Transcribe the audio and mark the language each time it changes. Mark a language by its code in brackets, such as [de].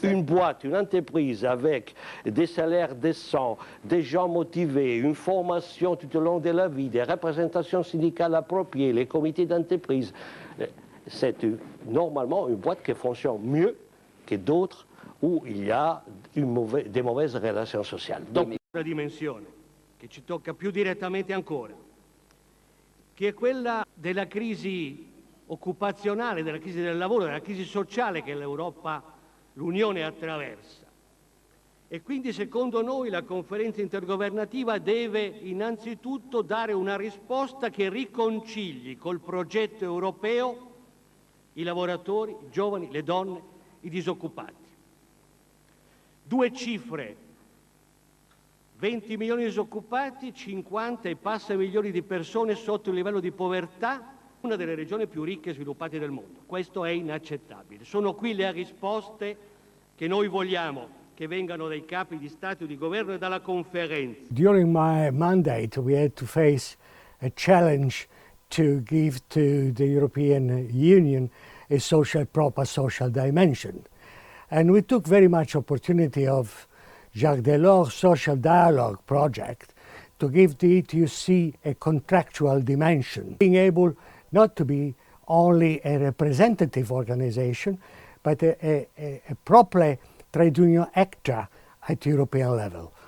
[fr] une boîte, une entreprise avec des salaires décents, des gens motivés, une formation tout au long de la vie, des représentations syndicales appropriées, les comités d'entreprise, c'est normalement une boîte qui fonctionne mieux que d'autres où il y a des mauvaises relations sociali. [it] Una dimensione che ci tocca più direttamente ancora, che è quella della crisi occupazionale, della crisi del lavoro, della crisi sociale che l'Europa, l'Unione attraversa. E quindi secondo noi la conferenza intergovernativa deve innanzitutto dare una risposta che riconcili col progetto europeo i lavoratori, i giovani, le donne, i disoccupati. Due cifre: 20 milioni di disoccupati, 50 e passa milioni di persone sotto il livello di povertà, una delle regioni più ricche e sviluppate del mondo. Questo è inaccettabile. Sono qui le risposte che noi vogliamo che vengano dai capi di Stato e di Governo e dalla conferenza. [en] During my mandate, we had to face a challenge to give to the European Union a proper social dimension. And we took very much opportunity of Jacques Delors' social dialogue project to give the ETUC a contractual dimension, being able not to be only a representative organization, but a proper trade union actor at European level.